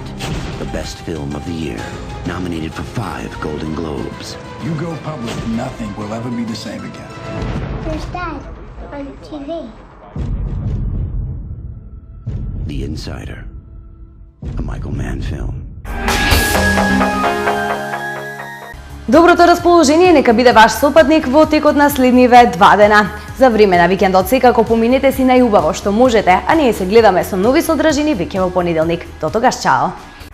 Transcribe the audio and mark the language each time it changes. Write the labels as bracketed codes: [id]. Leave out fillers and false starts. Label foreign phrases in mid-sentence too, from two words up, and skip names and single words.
[en] The best film of the year. Nominated for 5 Golden Globes. You go public, nothing will ever be the same again. There's Dad on TV. The Insider. A Michael Mann film. [mk] Доброто расположение нека биде ваш сопатник во текот на следниве 2 дена. За време на викендот секако поминете си најубаво што можете, а ние се гледаме со нови содржини веќе во понеделник. До тогаш, чао!